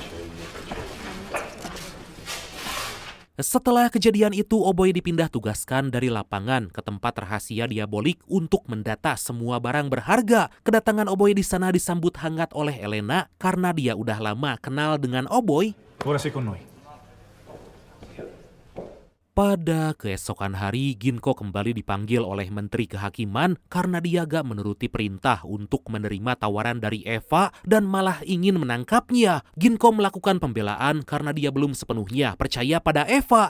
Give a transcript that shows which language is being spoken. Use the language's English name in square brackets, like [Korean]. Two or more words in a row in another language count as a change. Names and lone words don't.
[Indonesian] Setelah kejadian itu, Oboy dipindah tugaskan dari lapangan ke tempat rahasia diabolik untuk mendata semua barang berharga. Kedatangan Oboy di sana disambut hangat oleh Elena karena dia udah lama kenal dengan Oboy. [Italian] Ora sei con noi. [Indonesian] Pada keesokan hari, Ginko kembali dipanggil oleh Menteri Kehakiman karena dia gak menuruti perintah untuk menerima tawaran dari Eva dan malah ingin menangkapnya. Ginko melakukan pembelaan karena dia belum sepenuhnya percaya pada Eva.